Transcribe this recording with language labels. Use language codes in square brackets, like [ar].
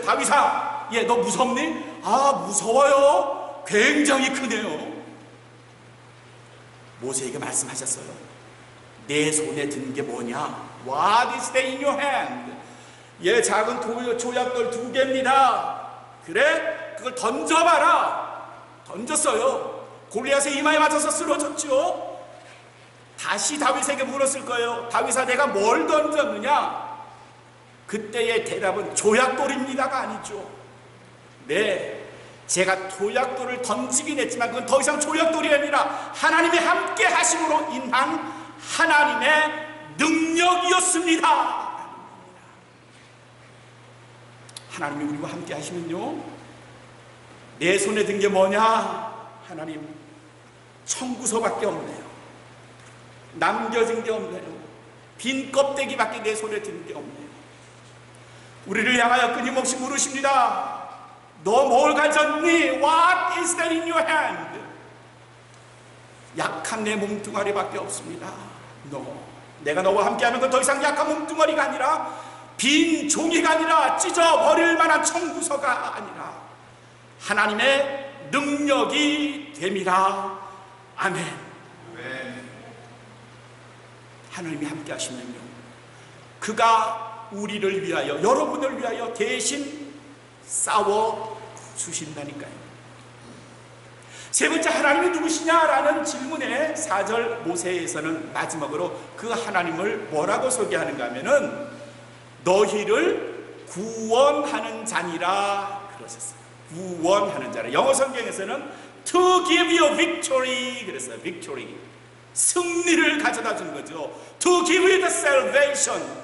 [ko] 다윗아, 예, 너 무섭니? 아, 무서워요. 굉장히 크네요. 모세에게 말씀하셨어요. 내 손에 든 게 뭐냐? [en] What is that in your hand? [ko] 예, 작은 조약돌 2개입니다. 그래? 그걸 던져봐라. 던졌어요. 골리앗의 이마에 맞아서 쓰러졌죠. 다시 다윗에게 물었을 거예요. 다윗아, 내가 뭘 던졌느냐? 그때의 대답은 조약돌입니다가 아니죠. 네, 제가 조약돌을 던지긴 했지만 그건 더 이상 조약돌이 아니라 하나님이 함께 하심으로 인한 하나님의 능력이었습니다. 하나님이 우리와 함께 하시면요, 내 손에 든 게 뭐냐? 하나님, 청구서밖에 없네요. 남겨진 게 없네요. 빈 껍데기밖에 내 손에 든 게 없네요. 우리를 향하여 끊임없이 물으십니다. 너 뭘 가졌니? [en] What is that in your hand? [ko] 약한 내 몸뚱아리밖에 없습니다. 내가 너와 함께하는 건 더 이상 약한 몸뚱아리가 아니라, 빈 종이가 아니라, 찢어버릴 만한 청구서가 아니라 하나님의 능력이 됨이라. 아멘. 하나님이 함께 하시면요, 그가 우리를 위하여, 여러분을 위하여 대신 싸워 주신다니까요. 세 번째, 하나님이 누구시냐라는 질문에 4절 모세에서는 마지막으로 그 하나님을 뭐라고 소개하는가 하면은 너희를 구원하는 자니라 그러셨어요. 구원하는 자라. 영어 성경에서는 [en] to give you victory [ko] 그랬어요. victory. 승리를 가져다 준 거죠. [en] to give you the salvation.